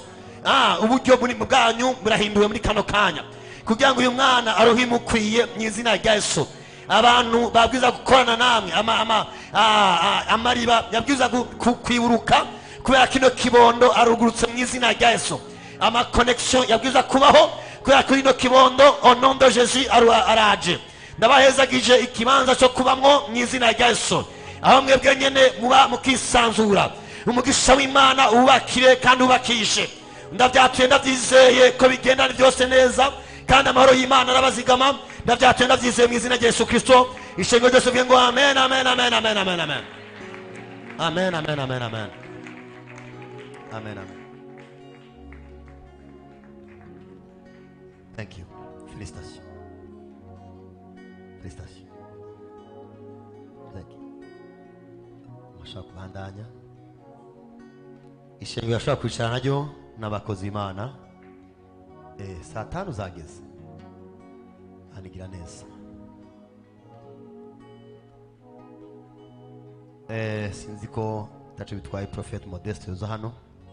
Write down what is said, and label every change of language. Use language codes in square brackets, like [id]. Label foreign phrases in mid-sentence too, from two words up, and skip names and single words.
[rn] Uburyo buri bwanyu burahinduwe muri kano kanya kugira ngo uyu mwana arohimukwiye mu izina rya Yesu. Abantu babwiza gukorana namwe, amariba yabwiza kwiburuka kubera kino kibondo arugurutse mu izina rya Yesu. Ama connection yabwiza kubaho kubera kino kibondo [fr] au nom de Jésus [rn] araje. Ndabahezagije ikibanza cyo kubamwo mu izina rya Yesu. Aho mwebwe nyene muba mukisanzura. Umugisha w'Imana ubakire kandi ubakishe. Ndavyatuye ndavyizeye ko bigenda byose neza kandi amahoro y'Imana arabazigama. Ndavyatuye ndavyizeye mu izina rya Yesu Kristo. Ishengo ryose vuge ngo amen, amen, amen, amen, amen, amen. Amen, amen, amen, amen. Amen, amen. [en] Thank you. [fr] Félicitations. Félicitations. [en] Thank you. [rn] Mashaka kubandanya. Ishengo yashaka kwicara naryo n'abakozi Imana. Saa 5 zageze. Anigira neza. Sinzi ko tacho bitwaye Prophet Modeste uza hano.